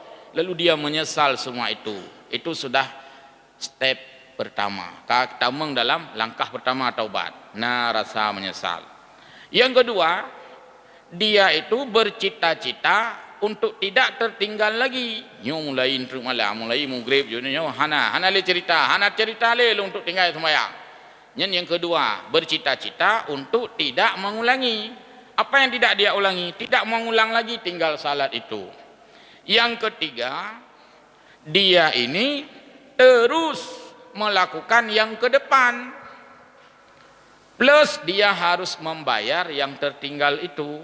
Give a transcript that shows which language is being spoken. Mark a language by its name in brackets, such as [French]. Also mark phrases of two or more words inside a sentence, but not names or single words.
[Indonesian] Lalu dia menyesal semua itu. Itu sudah step pertama, tameng dalam langkah pertama taubat. Nah, rasa menyesal. Yang kedua, dia itu bercita-cita untuk tidak tertinggal lagi. [Achinese] Nyo mulai intru malam, mulai maghrib nyo hana le cerita le untuk tinggal sembahyang. [Indonesian] Yang kedua, bercita-cita untuk tidak mengulangi. Apa yang tidak dia ulangi? Tidak mengulang lagi tinggal salat itu. Yang ketiga, dia ini terus melakukan yang ke depan, plus dia harus membayar yang tertinggal itu.